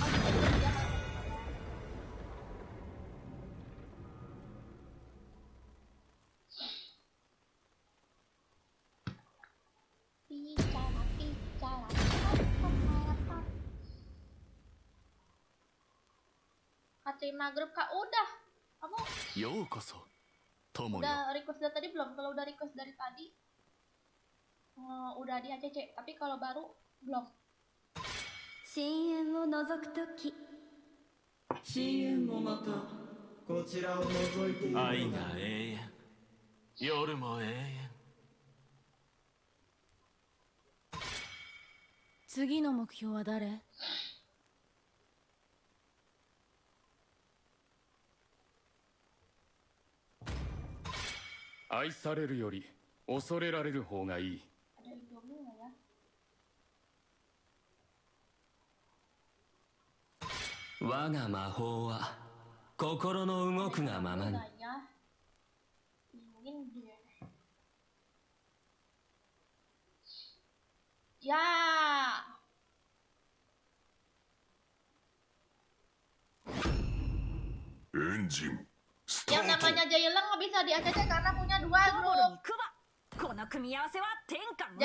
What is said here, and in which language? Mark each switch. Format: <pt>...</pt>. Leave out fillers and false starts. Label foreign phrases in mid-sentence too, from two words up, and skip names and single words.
<id>Oh, dia kan. Bicara. Kak terima grup Kak udah. Kamu</id> <ja>ようこそ友よ</ja> <id>udah request dari tadi belum? Kalau udah request dari tadi udah di ACC, tapi kalau baru belum.</id> <ja>深淵を覗くとき深淵もまたこちらを覗いているのだ。愛が永遠夜も永遠次の目標は誰？愛されるより恐れられる方がいい。</ja> <id>Ada Indomie nggak ya?</id> <ja>我が魔法は心の動くがままに</ja> <id>Nggak ya? Bingungin dia. Ya. Yang namanya Jailang nggak bisa di ACC karena punya 2 grup.</id> <ja>クバこの組み合わせは天下無敵だ。</ja>